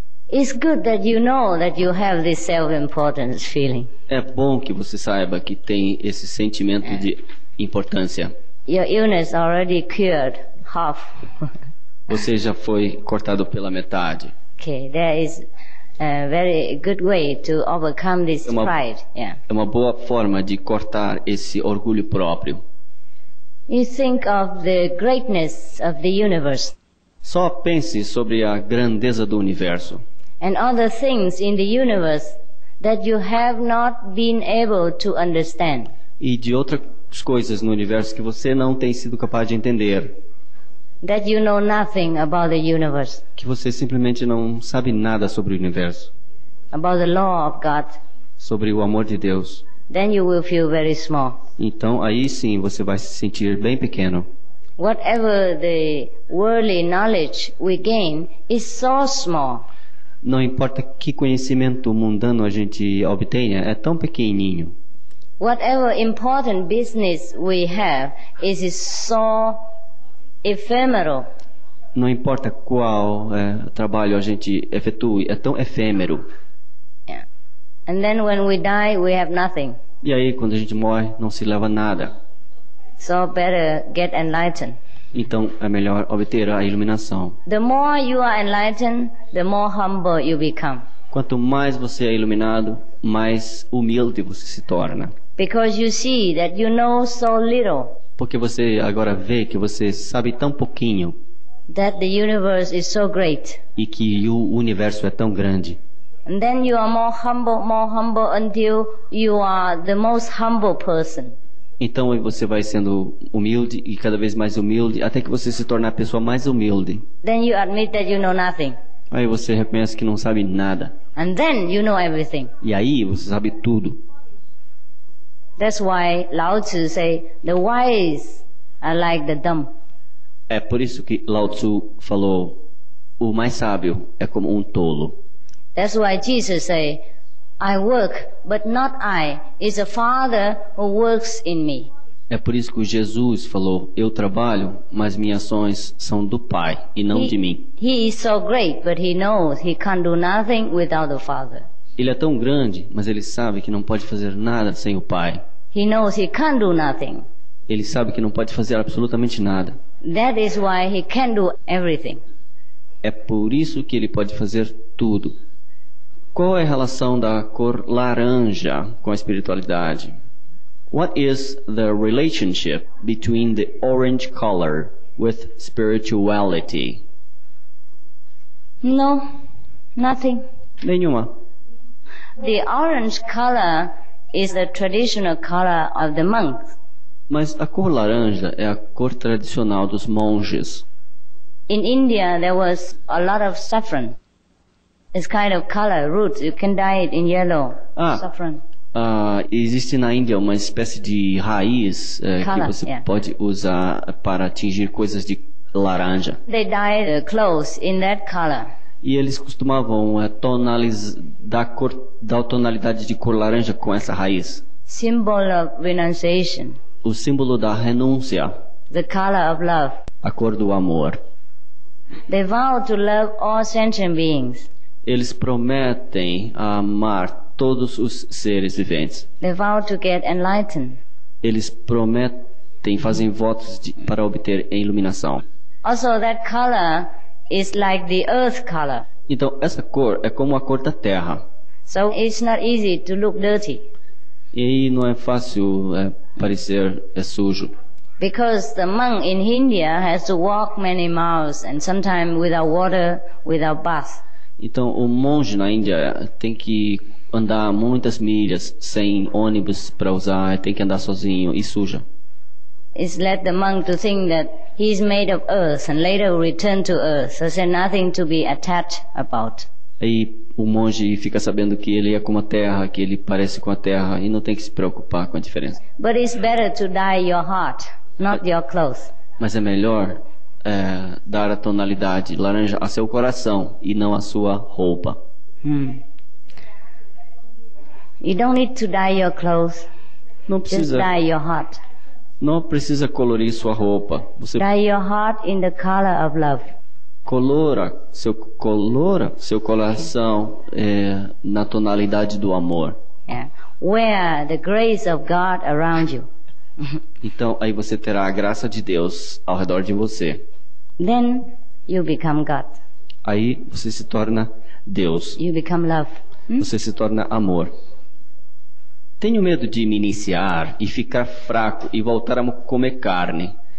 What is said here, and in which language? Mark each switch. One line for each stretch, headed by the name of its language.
English: It's good that you know that you have this self-importance feeling.
Portuguese: É bom que você saiba que tem esse sentimento de importância.
English: Your illness already cured half.
Portuguese: Você já foi cortado pela metade.
English: Okay, there is a very good way to overcome this pride.
Portuguese: É uma boa forma de cortar esse orgulho próprio.
English: You think of the greatness of the universe.
Portuguese: Só pense sobre a grandeza do universo.
English: And other things in the universe that you have not been able to understand.
Portuguese: E de outras coisas no universo que você não tem sido capaz de entender.
English: That you know nothing about the universe.
Portuguese: Que você simplesmente não sabe nada sobre o universo.
English: About the law of God.
Portuguese: Sobre o amor de Deus.
English: Then you will feel very small.
Portuguese: Então aí sim você vai se sentir bem pequeno.
English: Whatever the worldly knowledge we gain is so small.
Portuguese: Não importa que conhecimento mundano a gente obtenha, é tão pequenininho.
English: Whatever important business we have is so ephemeral.
Portuguese: Não importa qual trabalho a gente efetue, é tão efêmero.
English: Yeah. And then when we die, we have nothing.
Portuguese: E aí, quando a gente morre, não se leva nada.
English: So better get enlightened.
Portuguese: Então, é melhor obter a iluminação.
English: The more you are enlightened, the more humble you become.
Portuguese: Quanto mais você é iluminado, mais humilde você se torna.
English: Because you see that you know so little.
Portuguese: Porque você agora vê que você sabe tão pouquinho.
English: That the universe is so great.
Portuguese: E que o universo é tão grande.
English: And then you are more humble until you are the most humble person.
Portuguese: Então você vai sendo humilde e cada vez mais humilde até que você se tornar a pessoa mais humilde.
English: Then you admit that you know nothing.
Portuguese: Aí você reconhece que não sabe nada.
English: And then you know everything.
Portuguese: E aí você sabe tudo.
English: That's why Lao Tzu say the wise are like the dumb.
Portuguese: É por isso que Lao Tzu falou: o mais sábio é como um tolo.
English: That's why Jesus say I work, but not I. It's a Father who works in me.
Portuguese: É por isso que Jesus falou, eu trabalho, mas minhas ações são do Pai e não de mim.
English: He is so great, but he knows he can't do nothing without the Father.
Portuguese: Ele é tão grande, mas ele sabe que não pode fazer nada sem o Pai.
English: He knows he can't do nothing.
Portuguese: Ele sabe que não pode fazer absolutamente nada.
English: That is why he can do everything.
Portuguese: É por isso que ele pode fazer tudo. Qual é a relação da cor laranja com a espiritualidade?
English: What is the relationship between the orange color with spirituality? No, nothing.
Portuguese: Nenhuma.
English: The orange color is the traditional color of the monks.
Portuguese: Mas a cor laranja é a cor tradicional dos monges.
English: In India, there was a lot of saffron. It's kind of color, roots. You can dye it in yellow. Saffron.
Portuguese: Existe na Índia uma espécie de raiz que você pode usar para tingir coisas de laranja.
English: They dye the clothes in that color.
Portuguese: E eles costumavam dar a tonalidade de cor laranja com essa raiz.
English: Symbol of renunciation.
Portuguese: O símbolo da renúncia.
English: The color of love.
Portuguese: A cor do amor.
English: They vow to love all sentient beings.
Portuguese: Eles prometem amar todos os seres viventes.
English: They vow to get enlightened.
Portuguese: Eles fazem votos para obter a iluminação.
English: Also, that color is like the earth color.
Portuguese: Então, essa cor é como a cor da terra.
English: So it's not easy to look dirty.
Portuguese: E não é fácil parecer sujo.
English: Because the monk in India has to walk many miles and sometimes without water, without bath.
Portuguese: Então, o monge na Índia tem que andar muitas milhas sem ônibus para usar, tem que andar sozinho e suja.
English: It's led the monk to think that he is made of earth and later return to earth. So there's nothing to be attached about.
Portuguese: Aí o monge fica sabendo que ele é como a terra, que ele parece com a terra e não tem que se preocupar com a diferença.
English: But it's better to dye your heart, not your clothes.
Portuguese: Mas é melhor dar a tonalidade laranja a seu coração e não a sua roupa.
English: You don't need to dye your clothes.
Portuguese: Não precisa.
English: Just dye your heart.
Portuguese: Não precisa colorir sua roupa. Você
English: dye your heart in the color of love.
Portuguese: Colora seu coração na tonalidade do amor.
English: Yeah. Wear the grace of God around you.
Portuguese: Então aí você terá a graça de Deus ao redor de você.
English: Then you become God.
Portuguese: Aí você se torna Deus.
English: You become love.
Portuguese: Você se torna amor. Tenho medo de me iniciar e ficar fraco e voltar a comer carne.